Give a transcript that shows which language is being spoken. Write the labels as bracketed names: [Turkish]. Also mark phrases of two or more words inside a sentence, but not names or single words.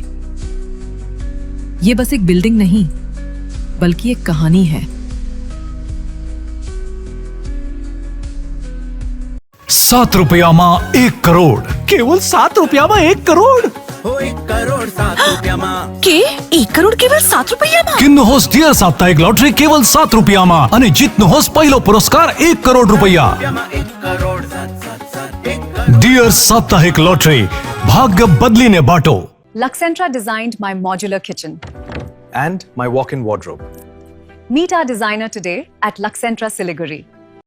[Hindi] ये बस एक बिल्डिंग नहीं, बल्कि एक कहानी है। [Nepali] 7 रुपयामा 1 करोड़, केवल 7 रुपयामा 1 करोड़। 1 करोड़ 7 रुपयामा के 1 करोड़ केवल 7 रुपैयाँमा। किन्नुहोस् डियर साप्ताहिक लटरी केवल 7 रुपयामा अनि जित्नुहोस् पहिलो पुरस्कार 1 करोड़ रुपैयाँ। डियर साप्ताहिक लटरी, भाग्य बदलिने बाटो। [English] Luxentra designed my modular kitchen and my walk-in wardrobe. Meet our designer today at Luxentra Siliguri.